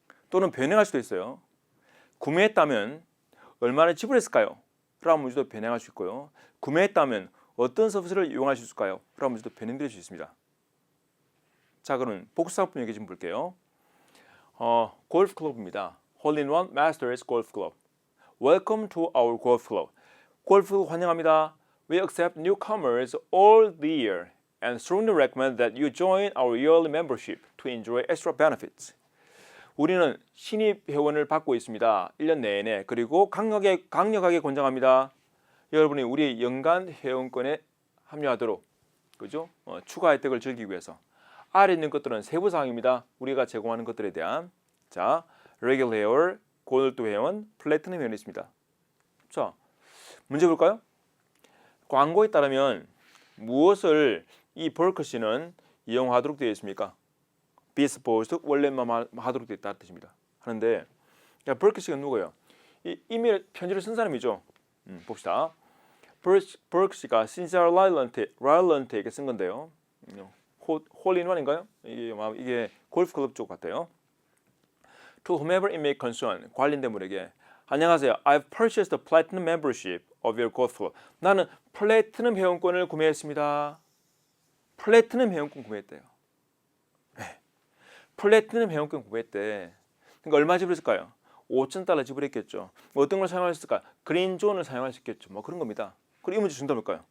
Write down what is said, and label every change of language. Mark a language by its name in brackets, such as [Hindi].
[Korean] 또는 변형할 수도 있어요. 구매했다면 얼마나 지불했을까요? 라는 문제도 변형할 수 있고요. 구매했다면 어떤 서비스를 이용할 수 있을까요? 라는 문제도 변형될 수 있습니다. 자, 그럼 복수 상품 얘기 좀 볼게요. 골프 클럽입니다. Hole-in-one Masters Golf Club. [English] Welcome to our golf club. [Korean] 골프 환영합니다. [English] We accept newcomers all the year and strongly recommend that you join our yearly membership to enjoy extra benefits. [Korean] 우리는 신입 회원을 받고 있습니다. 1년 내내. 그리고 강력하게 권장합니다. 여러분이 우리 연간 회원권에 합류하도록, 그죠? 추가 혜택을 즐기기 위해서. 아래 있는 것들은 세부 사항입니다. 우리가 제공하는 것들에 대한. 자, 레귤러 회원, 골드 회원, 플래티넘 회원이 있습니다. 자, 문제 볼까요? 광고에 따르면 무엇을 이 버커시는 이용하도록 되어 있습니까? [English] be supposed [Korean] 원래만 하도록 되어 있다는 뜻입니다. 하는데 버커시가 누구예요? 이 이메일 편지를 쓴 사람이죠. 봅시다. 버커시가 신시아 라일런트에게 쓴 건데요. 홀인원인가요? 이게 골프 클럽 쪽 같아요. [English] To whomever it may concern, [Korean] 관련된 분에게 안녕하세요. [English] I've purchased the platinum membership of your golf club. [Korean] 나는 플래티넘 회원권을 구매했습니다. 플래티넘 회원권 구매했대요. 네. 플래티넘 회원권 구매했대. 그러니까 얼마 지불했을까요? $5,000 지불했겠죠. 어떤 걸 사용하셨을까? 그린존을 사용할 수 있겠죠. 뭐 그런 겁니다. 그럼 이 문제 정답일까요?